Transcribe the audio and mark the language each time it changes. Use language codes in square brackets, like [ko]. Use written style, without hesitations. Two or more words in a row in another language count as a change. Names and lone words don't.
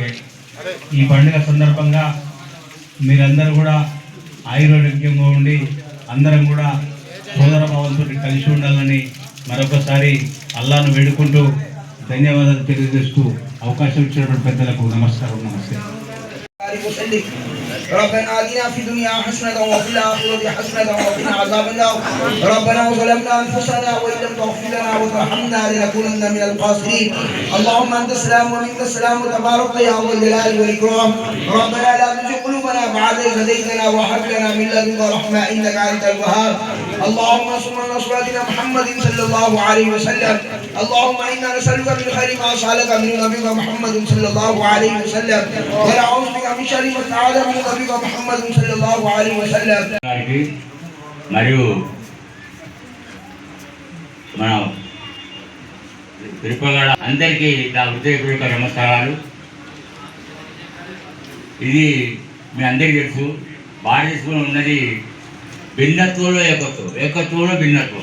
[te] ఈ పండుగ సందర్భంగా మీరందరూ కూడా ఆయుర్వేద్యంగా ఉండి అందరం కూడా సోదర భావంతో కలిసి ఉండాలని మరొకసారి అల్లాను వేడుకుంటూ ధన్యవాదాలు తెలియజేస్తూ అవకాశం ఇచ్చినటువంటి పెద్దలకు నమస్కారం. నమస్తే. [ar] ربنا آتنا في الدنيا حسنة وفي الآخرة حسنة وقنا عذاب النار ربنا ظلمنا أنفسنا وإن لم تغفر لنا وترحمنا لنكونن من الخاسرين اللهم أنت السلام ومنك السلام وتبارك يا ذا الجلال والإكرام ربنا لا تزغ قلوبنا بعد إذ هديتنا وهب لنا من لدنك رحمة إنك أنت الوهاب اللهم صل على سيدنا محمد صلى الله عليه وسلم اللهم إنا نسألك من خير ما سألك من نبيك محمد صلى الله عليه وسلم ونعوذ بك من شر ما استعاذ من نبيك محمد صلى الله عليه وسلم. [te] మరియు మన తిరుపగడ అందరికీ నా హృదయపూర్వక నమస్కారాలు. ఇది మీ అందరికీ తెలుసు, భారతదేశంలో ఉన్నది భిన్నత్వంలో ఏకత్వం, ఏకత్వంలో భిన్నత్వం.